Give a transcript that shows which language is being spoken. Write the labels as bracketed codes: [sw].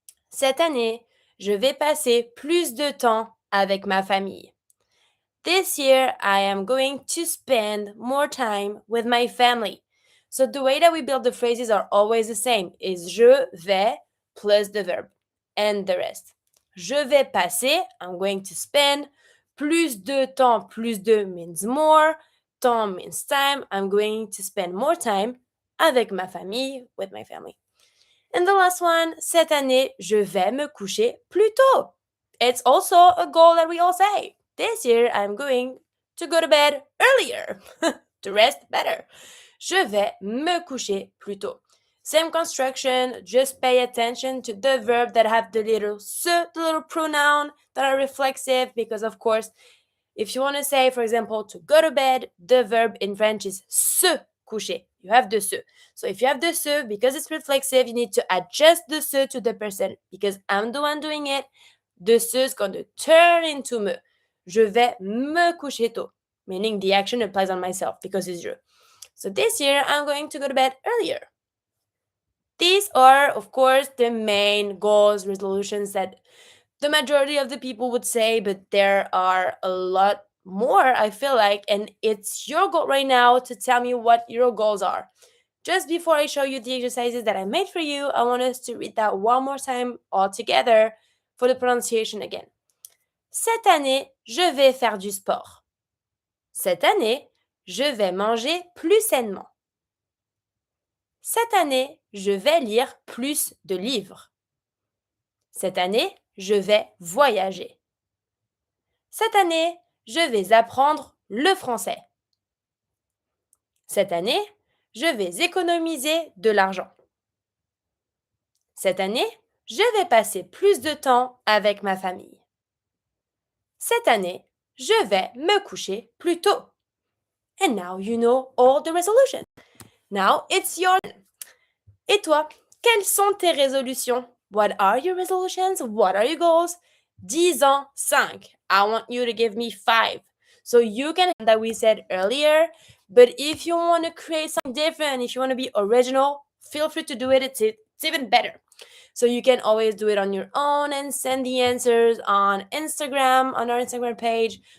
[fr] Cette année, je vais passer plus de temps avec ma famille. [en] This year, I am going to spend more time with my family. So the way that we build the phrases are always the same, is [fr] je vais [en] plus the verb and the rest. [fr] Je vais passer, [en] I'm going to spend, [fr] plus de temps, [en] plus de means more, temps means time, I'm going to spend more time [fr] avec ma famille, [en] with my family. And the last one, [fr] cette année, je vais me coucher plus tôt. [en] It's also a goal that we all say. This year, I'm going to go to bed earlier, to rest better. [fr] Je vais me coucher plus tôt. [en] Same construction, just pay attention to the verb that have the little se, the little pronoun that are reflexive, because of course, if you want to say, for example, to go to bed, the verb in French is se coucher. You have the se. So if you have the se, because it's reflexive, you need to adjust the se to the person. Because I'm the one doing it, the se is going to turn into me. [fr] Je vais me coucher tôt, [en] meaning the action applies on myself because it's je. So this year, I'm going to go to bed earlier. These are, of course, the main goals, resolutions that the majority of the people would say, but there are a lot more, I feel like, and it's your goal right now to tell me what your goals are. Just before I show you the exercises that I made for you, I want us to read that one more time all together for the pronunciation again. [fr] Cette année, je vais faire du sport. Cette année, je vais manger plus sainement. Cette année, je vais lire plus de livres. Cette année, je vais voyager. Cette année, je vais apprendre le français. Cette année, je vais économiser de l'argent. Cette année, je vais passer plus de temps avec ma famille. Cette année, je vais me coucher plus tôt. [en] And now you know all the resolutions. Now it's your turn. [fr] Et toi, quelles sont tes résolutions? [en] What are your resolutions? What are your goals? 10 ans, 5. I want you to give me 5. So you can that we said earlier, but if you want to create something different, if you want to be original, feel free to do it. It's even better. So you can always do it on your own and send the answers on Instagram, on our Instagram page.